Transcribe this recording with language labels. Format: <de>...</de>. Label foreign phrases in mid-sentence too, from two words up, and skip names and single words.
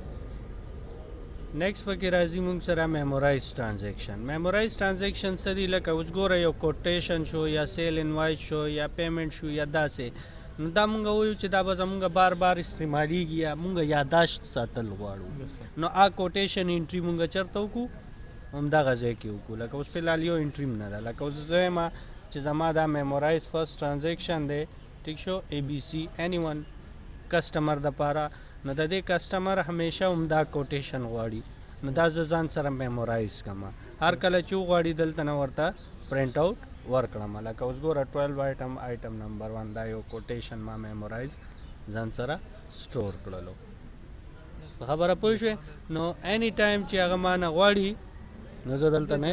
<ps>نیکسٹ پکې راځي مونږ سره</ps> <en>memorize transaction memorize transaction</en> <ps>څه دی لکه اوس ګوره یو کوټیشن شو یا</ps> <en>sale invoice</en> <ps>شو یا پیمنټ شو یا داسې نو دا مونږ وایو چې دا به زمونږ بار بار استعمالیږي یا مونږ یاداشت ساتل غواړو نو آ</ps> <en>quotation entry</en> <ps>مونږ چېرته وکړو همدغه ځای کې وکړو لکه اوس فلحال یو انټري م نه ده لکه اوس زه یم چې زما دا</ps> <en>memorize first transaction</en> <ps>دی ټیک شو</ps> <en>ABC any one customer</en> <ps>دپاره نو د دې کسټمر همیشه همدا کوټیشن غواړي نو دا زه ځان سره میمورایز کړم هر کله چې وغواړي دلته نه ورته پرنټ آوټ ورکړم لکه اوس ګوره 12</ps> <en>item number</en> <ps>1 دا یو کوټیشن ما میمورایز ځان سره سټور کړلو خبره پوه شوې نو</ps> <en>any time</en> <ps>چې هغه ما نه غواړي نو زه دلته نه</ps>